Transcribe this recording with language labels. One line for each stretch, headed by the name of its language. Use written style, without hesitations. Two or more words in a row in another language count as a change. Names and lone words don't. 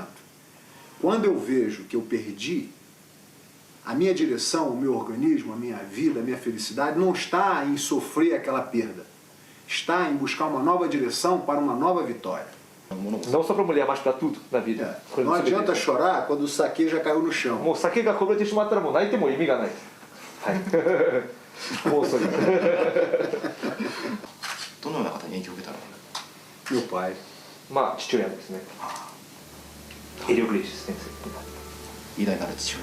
Portuguese: Quando eu vejo que eu perdi, a minha direção, o meu organismo, a minha vida, a minha felicidade não está em sofrer aquela perda. Está em buscar uma nova direção para uma nova vitória. Não só para mulher, mas para tudo na vida. Não adianta chorar quando o saque já caiu no chão.
Japanese: もう酒がこぼれてしまったらもう泣いても意味がない。はい。もうそれ。どのような方に影響を受けたの？
Portuguese: Meu pai.
Japanese: まあ父親ですね。エリオ・グレイシス先生。偉大なる父親。